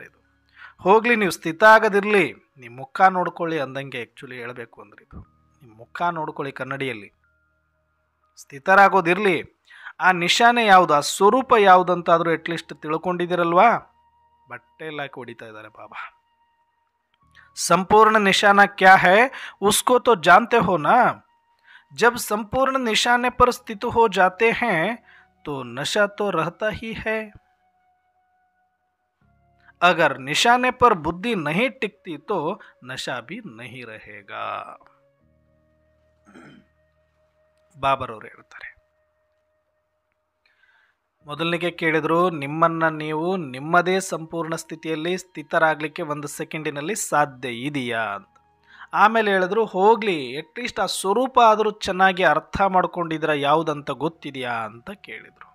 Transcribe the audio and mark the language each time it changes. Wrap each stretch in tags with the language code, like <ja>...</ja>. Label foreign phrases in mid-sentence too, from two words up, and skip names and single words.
<kn>ಇದು ಹೋಗ್ಲಿ, ನೀವು ಸ್ಥಿತ ಆಗದಿರಲಿ, ನಿಮ್ಮ ಮುಖ ನೋಡ್ಕೊಳ್ಳಿ ಅಂದಂಗೆ ಆ್ಯಕ್ಚುಲಿ ಹೇಳಬೇಕು ಅಂದ್ರೆ ಇದು ನಿಮ್ಮ ಮುಖ ನೋಡ್ಕೊಳ್ಳಿ ಕನ್ನಡಿಯಲ್ಲಿ. ಸ್ಥಿತರಾಗೋದಿರಲಿ, ಆ ನಿಶಾನೆ ಯಾವುದು, ಆ ಸ್ವರೂಪ ಯಾವುದಂತಾದರೂ ಅಟ್ಲೀಸ್ಟ್ ತಿಳ್ಕೊಂಡಿದ್ದೀರಲ್ವಾ? ಬಟ್ಟೆ ಎಲ್ಲ ಹಾಕಿ ಹೊಡಿತಾ ಇದ್ದಾರೆ ಬಾಬಾ.</kn> <hi>संपूर्ण निशाना क्या है उसको तो जानते हो ना? जब संपूर्ण निशाने पर स्थित हो जाते हैं तो नशा तो रहता ही है. अगर निशाने पर बुद्धि नहीं टिकती तो नशा भी नहीं रहेगा.</hi> <kn>ಬಾಬರವರು ಹೇಳ್ತಾರೆ, ಮೊದಲನಿಗೆ ಕೇಳಿದ್ರು, ನಿಮ್ಮನ್ನು ನೀವು ನಿಮ್ಮದೇ ಸಂಪೂರ್ಣ ಸ್ಥಿತಿಯಲ್ಲಿ ಸ್ಥಿತರಾಗಲಿಕ್ಕೆ 1 ಸೆಕೆಂಡಿನಲ್ಲಿ ಸಾಧ್ಯ ಇದೆಯಾ ಅಂತ. ಆಮೇಲೆ ಹೇಳಿದ್ರು, ಹೋಗಲಿ ಅಟ್ಲೀಸ್ಟ್ ಆ ಸ್ವರೂಪ ಆದರೂ ಚೆನ್ನಾಗಿ ಅರ್ಥ ಮಾಡ್ಕೊಂಡಿದ್ದೀರಾ, ಯಾವುದಂತ ಗೊತ್ತಿದೆಯಾ ಅಂತ ಕೇಳಿದರು.</kn>